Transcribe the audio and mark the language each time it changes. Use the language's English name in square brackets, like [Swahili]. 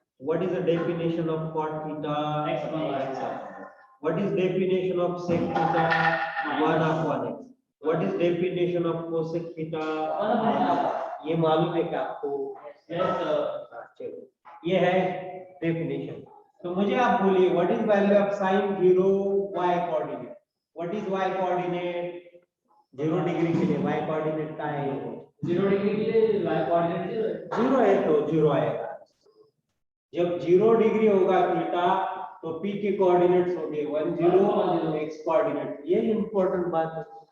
[English] What is the definition of cot theta? X. What is definition of sec theta? 1 upon x. What is definition of cosec theta? 1 upon x. [Hindi] ये मालूम है क्या आपको? [English] Yes sir. [Hindi] चलो ये है definition. तो मुझे आप बोलिए [English] what is value of sin 0 y coordinate? What is y coordinate? [Hindi] 0 degree के लिए y coordinate का है? 0 डिग्री के लिए y coordinate 0 है तो 0 आएगा. जब 0 डिग्री होगा थीटा तो p के कोऑर्डिनेट्स होंगे 1 0, x कोऑर्डिनेट. ये इंपॉर्टेंट बात है.